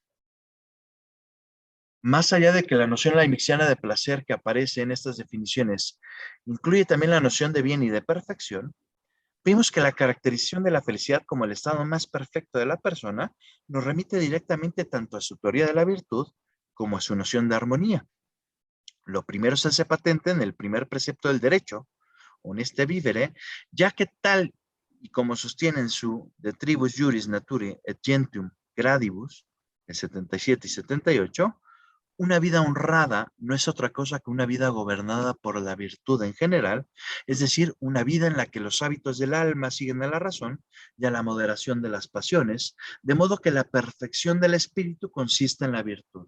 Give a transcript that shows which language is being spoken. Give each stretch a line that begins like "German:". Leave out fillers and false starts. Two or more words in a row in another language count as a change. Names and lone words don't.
Spanish: Más allá de que la noción leibniziana de placer que aparece en estas definiciones incluye también la noción de bien y de perfección, vimos que la caracterización de la felicidad como el estado más perfecto de la persona nos remite directamente tanto a su teoría de la virtud como a su noción de armonía. Lo primero se hace patente en el primer precepto del derecho,
Latin: honeste vivere,
Spanish: ya que tal y como sostienen su De Tribus Juris Naturae et Gentium Gradibus, el 77 y 78, una vida honrada no es otra cosa que una vida gobernada por la virtud en general, es decir, una vida en la que los hábitos del alma siguen a la razón y a la moderación de las pasiones, de modo que la perfección del espíritu consiste en la virtud.